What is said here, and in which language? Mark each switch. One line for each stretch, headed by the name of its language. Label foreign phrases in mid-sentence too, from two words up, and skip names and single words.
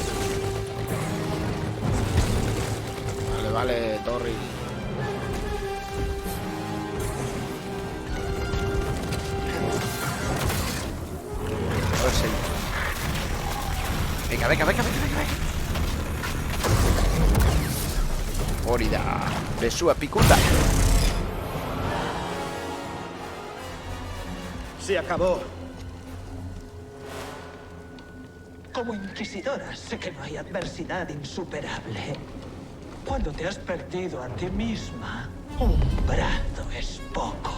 Spanish: Vale, vale, Torri. Ahora sí. Venga, venga, venga, venga, venga, venga. Orida. Besúa picuta. Se acabó. Como inquisidora, sé que no hay adversidad insuperable. Cuando te has perdido a ti misma, un brazo es poco.